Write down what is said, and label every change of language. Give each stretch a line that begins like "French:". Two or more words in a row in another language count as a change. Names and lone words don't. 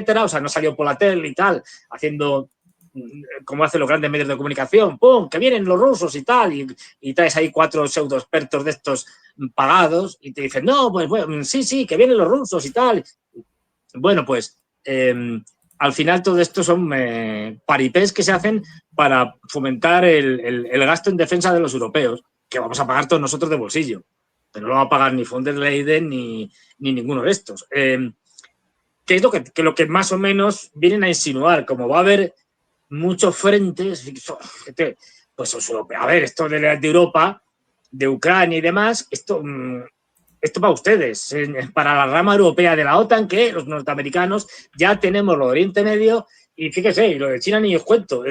Spanish: O sea, no salió por la tele y tal, haciendo como hacen los grandes medios de comunicación, ¡pum!, que vienen los rusos y tal, y traes ahí 4 pseudo expertos de estos pagados y te dicen, no, pues bueno, sí, que vienen los rusos y tal. Bueno, pues al final todo esto son paripés que se hacen para fomentar el gasto en defensa de los europeos, que vamos a pagar todos nosotros de bolsillo. Pero no lo va a pagar ni von der Leyen ni ninguno de estos. ¿Qué es lo que más o menos vienen a insinuar? Como va a haber muchos frentes, pues a ver, esto de Europa, de Ucrania y demás, esto para ustedes, para la rama europea de la OTAN, que los norteamericanos ya tenemos lo de Oriente Medio y fíjese, y lo de China ni os cuento.